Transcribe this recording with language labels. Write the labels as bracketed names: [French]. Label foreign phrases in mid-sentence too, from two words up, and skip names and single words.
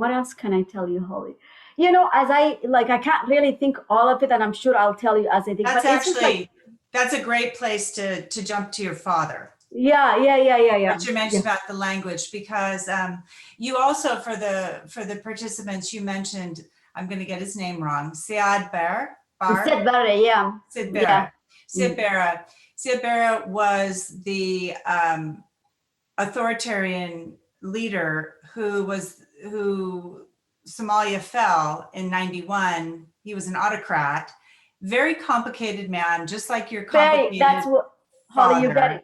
[English] What else can I tell you, Holly? As I can't really think all of it, and I'm sure I'll tell you as I think. That's a great place to jump to your father. Yeah. What you mentioned about the language, because you also, for the participants, you mentioned, I'm going to get his name wrong, Siad Barre. Siad Barre, yeah. Siad Barre. Siad Barre. Siad Barre was the authoritarian leader who Somalia fell in 91. He was an autocrat, very complicated man, just like your complicated that's what, Holly, you got it.